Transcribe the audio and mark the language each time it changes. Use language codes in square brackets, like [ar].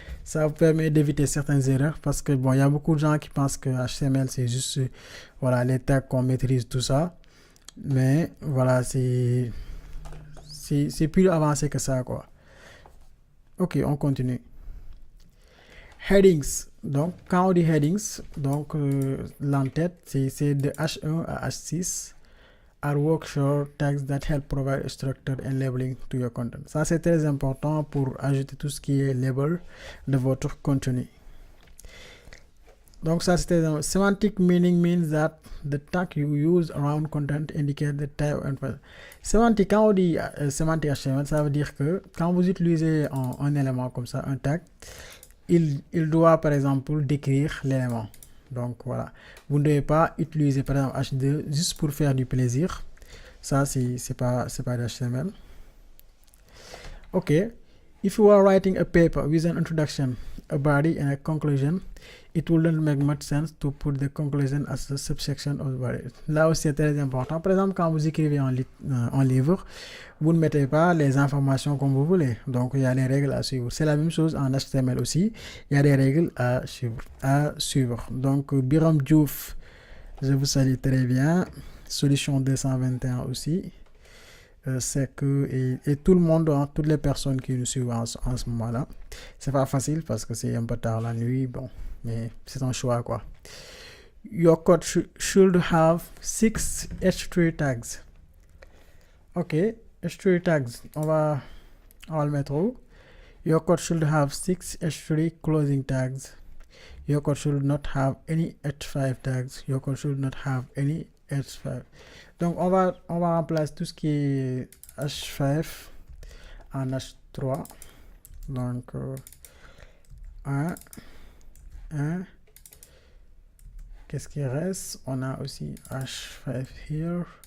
[fr] Ça vous permet d'éviter certaines erreurs parce que bon, il y a beaucoup de gens qui pensent que HTML c'est juste voilà les tags qu'on maîtrise tout ça, mais voilà c'est plus avancé que ça quoi. Ok, on continue. Headings. Donc quand on dit headings, donc l'entête c'est de H1 à H6. [en] Are workshop tags that help provide a structure and labeling to your content. [fr] Ça, c'est très important pour ajouter tout ce qui est label de votre contenu. Donc, ça, c'est [en] semantic meaning means that the tag you use around content indicate the type and [fr] sémantique, quand on dit sémantique HTML, ça veut dire que quand vous utilisez un élément comme ça, un tag, il doit, par exemple, décrire l'élément. Donc voilà, vous ne devez pas utiliser par exemple H2 juste pour faire du plaisir. Ça c'est pas de HTML. [en] Ok, if you are writing a paper with an introduction, a body and a conclusion, it wouldn't make much sense to put the conclusion as the subsection of the body. [fr] Là aussi c'est très important. Par exemple, quand vous écrivez un livre, vous ne mettez pas les informations comme vous voulez. Donc il y a les règles à suivre. C'est la même chose en HTML aussi. Il y a des règles à suivre. Donc Biram Diouf, je vous salue très bien. Solution 221 aussi. c'est que, et tout le monde, hein, toutes les personnes qui nous suivent en ce moment-là, c'est pas facile parce que c'est un peu tard la nuit, bon, mais c'est un choix, quoi. [en] Your code should have 6 H3 tags. [fr] Ok, H3 tags, on va le mettre où? [en] Your code should have 6 H3 closing tags. Your code should not have any H5 tags. Your code should not have any H5. [fr] Donc, on va remplacer tout ce qui est H5 en H3. Donc, 1. Qu'est-ce qui reste? On a aussi H5 here.